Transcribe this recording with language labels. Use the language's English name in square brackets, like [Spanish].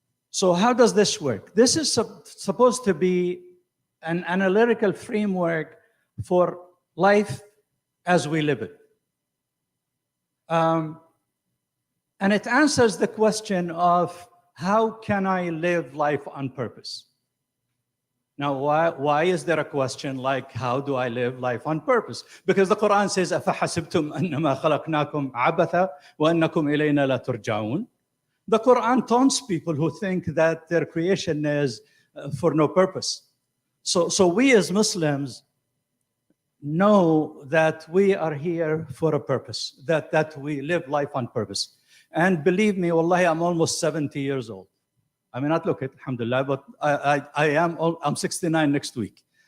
[English] So how does this work? This is supposed to be an analytical framework for life as we live it. And it answers the question of, how can I live life on purpose? Now, why is there a question like, how do I live life on purpose? Because the Quran says, [Arabic] أَفَحَسِبْتُمْ أَنَّمَا خَلَقْنَاكُمْ عَبَثًا وَأَنَّكُمْ إِلَيْنَا لَا تُرْجَعُونَ. [English] The Quran taunts people who think that their creation is for no purpose. So we as Muslims know that we are here for a purpose, that we live life on purpose. And believe me, wallahi, I'm almost 70 years old. I may not look it, alhamdulillah, but I'm 69 next week.